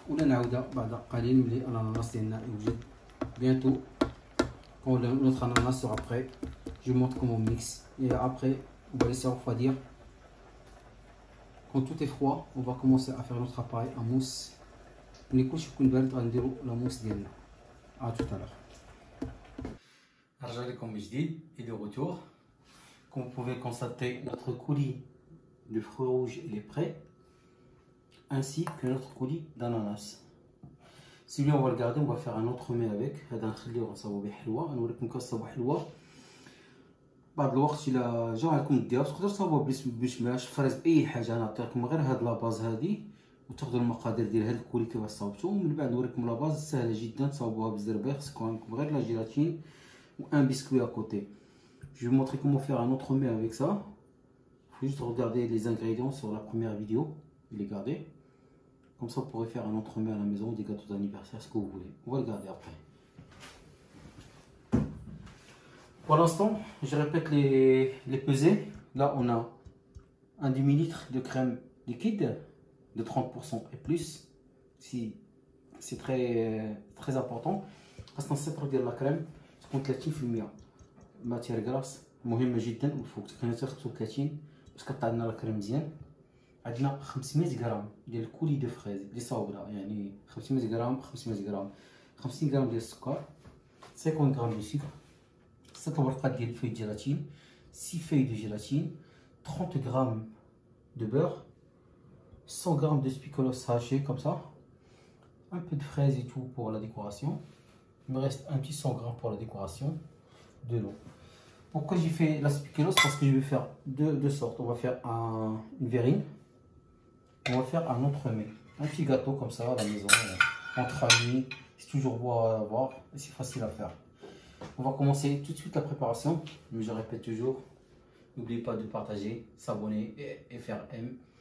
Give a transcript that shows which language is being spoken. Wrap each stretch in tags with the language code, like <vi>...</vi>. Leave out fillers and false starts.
<ar>ولا نعاودها بعد قليل ملي الاناناس ديالنا يوجد بيانتو.</ar> <fr>Quand notre ananas sera prêt, je montre comment on mixe. Et après, on va laisser refroidir. Quand tout est froid, on va commencer à faire notre appareil en mousse. Les couches يكون بارد غنديرو la mousse ديالنا. À tout à l'heure.</fr> <ar>رجع لكم من جديد</ar> <fr>et de retour. Comme vous pouvez constater, notre coulis de fruits rouges il est prêt, ainsi que notre coulis d'ananas. Celui-là on va le garder, on va faire un autre mets avec.</fr> <ar>هذا نخليوه نصاوبو به حلوه. نوريكم كنصاوبو حلوه. بعض الوقت الا جا عندكم ديرها تقدروا تصاوبوها بالشماش فريز باي حاجه. انا نعطيكم غير هاد لاباز هادي وتاخذوا المقادير ديال هاد الكولي كيفاش صاوبتو. ومن بعد نوريكم لاباز سهله جدا تصاوبوها بالزربيخ. خصكم عندكم غير لا جيلاتين و ان بسكوي</ar> <fr>à côté. Je vais vous montrer comment faire un autre mets avec ça. Il faut juste regarder les ingrédients sur la première vidéo et les garder. Comme ça vous pourrez faire un autre mets à la maison, des gâteaux d'anniversaire, ce que vous voulez. On va le garder après. Pour l'instant, je répète les pesées. Là, on a un demi-litre de crème liquide de 30% et plus. Si c'est très important. Parce qu'on sait de la crème,</fr> <ar>تكون</ar> <fr>30% matière grasse</fr> <ar>مهمة جدا. والفوق كنا تاخذوا 30 باش كطلع لنا الكريم مزيان. عندنا 500 غرام ديال الكولي دو فريز اللي صاوبنا، يعني 500 غرام 500 غرام 50 غرام ديال السكر، 50 غرام دو سكر، 6 ورقات ديال الفوي جيلاتين،</ar> <fr>6 feuilles de gélatine, 30 grammes de beurre, 100 grammes de spicolos haché comme ça, un peu de fraises et tout pour la décoration. Il me reste un petit 100 grammes pour la décoration, de l'eau. Pourquoi j'ai fait la spiculoos? Parce que je vais faire deux sortes. On va faire une verrine, on va faire un autre mets, un petit gâteau comme ça à la maison, entre amis. C'est toujours beau à voir et c'est facile à faire. On va commencer tout de suite la préparation, mais je répète toujours, n'oubliez pas de partager, s'abonner et faire M.</fr>